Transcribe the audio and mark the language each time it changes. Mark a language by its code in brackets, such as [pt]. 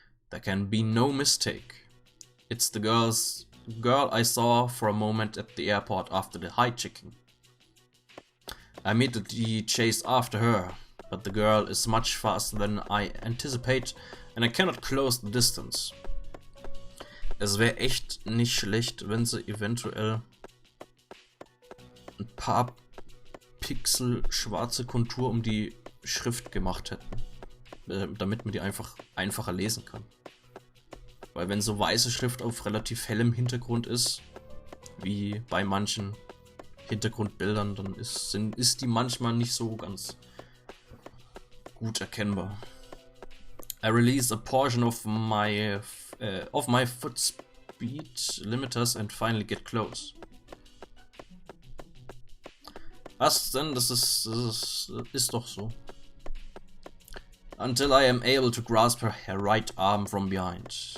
[en] There can be no mistake. It's the girl I saw for a moment at the airport after the hijacking. I immediately chase after her, but the girl is much faster than I anticipate and I cannot close the distance. [de] Es wäre echt nicht schlecht, wenn sie eventuell ein paar Pixel schwarze Kontur um die Schrift gemacht hätten, damit man die einfacher lesen kann. Weil wenn so weiße Schrift auf relativ hellem Hintergrund ist, wie bei manchen Hintergrundbildern, dann ist die manchmal nicht so ganz gut erkennbar. [en] I release a portion of my foot speed limiters and finally get close. [de] Was denn? Das ist doch so. [en] Until I am able to grasp her right arm from behind.